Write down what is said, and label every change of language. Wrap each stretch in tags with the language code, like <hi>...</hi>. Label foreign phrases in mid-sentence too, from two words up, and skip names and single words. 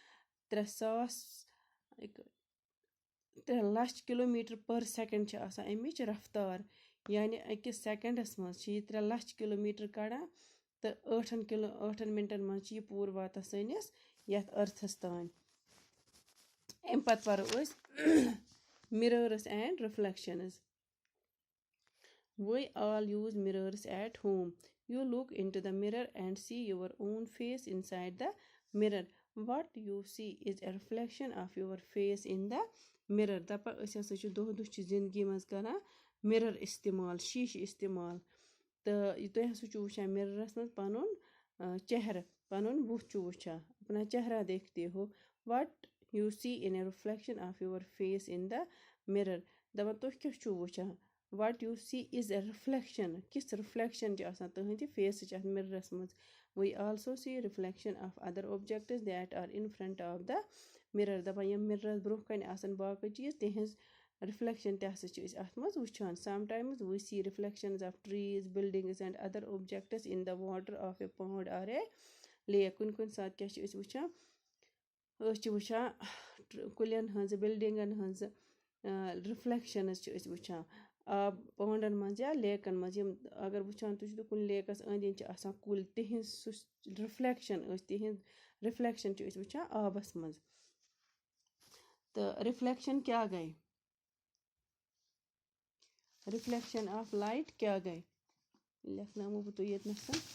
<ks>3 لَچھ کِلوٗمیٖٹر پٔر سٮ۪کنٛڈ چھِ آسان اَمِچ رفتار یعنی أکِس سٮ۪کنٛڈَس منٛز چھِ یہِ 3 لَچھ کِلوٗمیٖٹر کَڑان تہٕ 8 مِنٹَن منٛز چھِ یہِ پوٗرٕ واتان سٲنِس یَتھ أرتھَس تام اَمہِ پَتہٕ پَرو أسۍ</ks> <en>mirrors and reflections we all use mirrors at home you look into the mirror and see your own face inside the mirror what you see is a reflection of your face in the mirror</en> <ks>دَپان أسۍ ہسا چھِ دۄہ دۄہ چھِ زِندگی منٛز کران مِرر اِستعمال شیٖشہٕ اِستعمال تہٕ تُہۍ ہسا چھُو وٕچھان مِررَس منٛز پَنُن چہرٕ پَنُن بُتھ چھُو وٕچھان</ks> <ur>اپنا چہرا دیکھتے ہو</ur> <en>what you see in a reflection of your face in the mirror</en> <ks>دَپان تُہۍ کیٛاہ چھُو وٕچھان</ks> <en>what you see is a reflection</en> <ks>کِژھ رِفلٮ۪کشَن چھِ آسان تُہٕنٛدِ فیسٕچ اَتھ مِررَس منٛز</ks> <en>we also see reflection of other objects that are in front of the mirror</en> <ks>دَپان یِم مِررَس برٛونٛہہ کَنہِ آسان باقٕے چیٖز تِہِنٛز رِفلٮ۪کشَن تہِ ہسا چھِ أسۍ اَتھ منٛز وٕچھان</ks> <en>sometimes we see reflections of trees buildings and other objects in the water of a pond or a lake</en> <ks>کُنہِ ساتہٕ کیٛاہ چھِ أسۍ وٕچھان أسۍ چھِ وٕچھان کُلٮ۪ن ہٕنٛزٕ بِلڈِنٛگَن ہٕنٛزٕ رِفلٮ۪کشَنٕز چھِ أسۍ وٕچھان آب پانٛڈَن منٛز یا لیکَن منٛز یِم اگر وٕچھان تُہۍ چھُو کُنہِ لیکَس أنٛدۍ أنٛدۍ چھِ آسان کُلۍ تِہِنٛز سُہ رِفلٮ۪کشَن تِہِنٛز رِفلٮ۪کشَن چھِ أسۍ وٕچھان آبَس منٛز تہٕ رِفلٮ۪کشَن کیٛاہ گٔے</ks> <en>reflection of light</en> <ks>کیٛاہ گٔے لیکھناوو بہٕ تۄہہِ ییٚتنَس</ks>